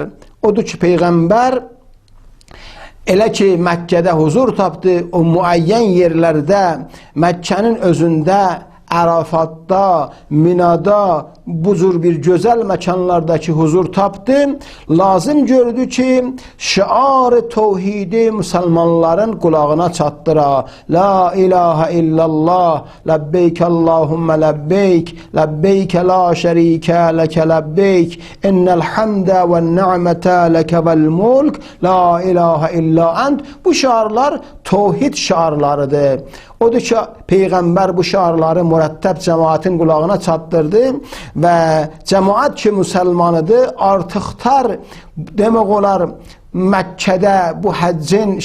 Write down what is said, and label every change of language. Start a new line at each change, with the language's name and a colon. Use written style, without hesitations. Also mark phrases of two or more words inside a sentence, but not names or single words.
Azerbaijani: Odur ki Peyğəmbər elə ki Məkkədə huzur tapdı, o müəyyən yerlərdə Məkkənin özündə, Ərafatda, Minada, bu cür bir gözəl məkanlardakı huzur tapdı, lazım gördü ki şiar-ı təvhidi müsəlmanların qulağına çatdıra.
Arabic: لا إله إلا الله, لبيك اللهم لبيك، لبيك لا شريك لك لبيك، إن الحمد والنعمة لك والملك، لا إله إلا أنت.
Azerbaijani: Bu şiarlar təvhid şiarlarıdır. Odur ki Peyğəmbər bu şiarları mürəttəb cəmaətin qulağına çatdırdı və cəmaət ki müsəlmanıdır artıqlar demək olar Məkkədə bu həccin